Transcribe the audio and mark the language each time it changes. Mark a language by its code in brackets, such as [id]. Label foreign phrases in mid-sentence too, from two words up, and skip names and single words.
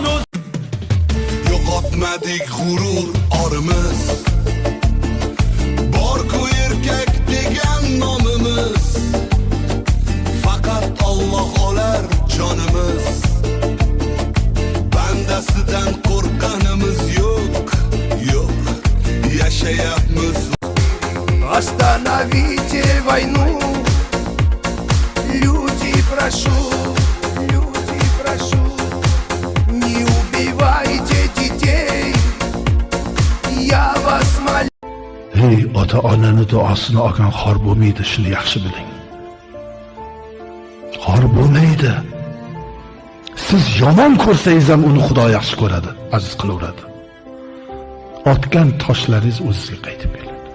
[uz] yo'qotmadik g'urur orimiz, bor-ku erkak degan nomimiz. Faqat Alloh olar jonimiz, bandasidan qo'rqqanimiz yo'q. Yashayapmiz. [ru] Остановите войну, люди, прошу, не убивайте детей, я вас молю. [uz] Hey, ota-onani duosini olgan xor bo'lmaydi, shuni yaxshi biling. Xor bo'lmaydi. Siz yomon ko'rsangiz ham uni Xudo yaxshi ko'radi, aziz qilaveradi. Otgan toshlaringiz o'zingizga qaytib keladi.